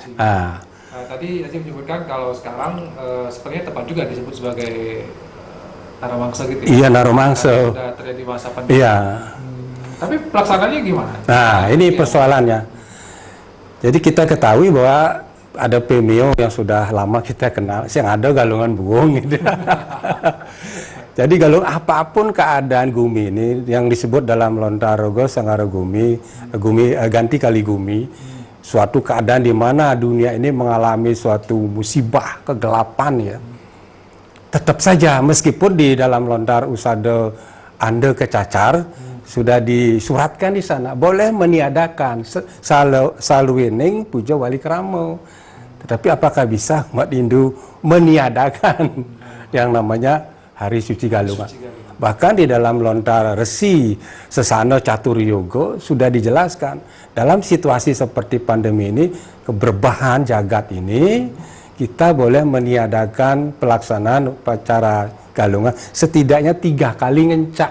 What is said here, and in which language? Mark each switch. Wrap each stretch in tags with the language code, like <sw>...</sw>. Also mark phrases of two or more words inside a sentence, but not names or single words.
<id>Tadi Haji menyebutkan kalau sekarang sepertinya tepat juga disebut sebagai Naramangsa gitu ya? Iya, Naromangsa. Sudah terjadi masa pandemi. Iya. Tapi pelaksanaannya gimana? Nah, ini Iya. persoalannya. Jadi kita ketahui bahwa ada Pemio yang sudah lama kita kenal, yang ada galungan buung gitu. Jadi galung apapun keadaan Gumi ini yang disebut dalam lontar rogo sangara Gumi, ganti kali Gumi, suatu keadaan di mana dunia ini mengalami suatu musibah kegelapan ya. Tetap saja meskipun di dalam lontar usada Anda kecacar sudah disuratkan di sana boleh meniadakan</id> <ban>saluwining puja wali kramo.</ban> <id>Tetapi apakah bisa umat Hindu meniadakan yang namanya Hari Suci Galungan? Bahkan di dalam lontar resi Sesana Caturyoga sudah dijelaskan dalam situasi seperti pandemi ini, keberbahan jagat ini, kita boleh meniadakan pelaksanaan upacara galungan setidaknya 3 kali ngencak.</id>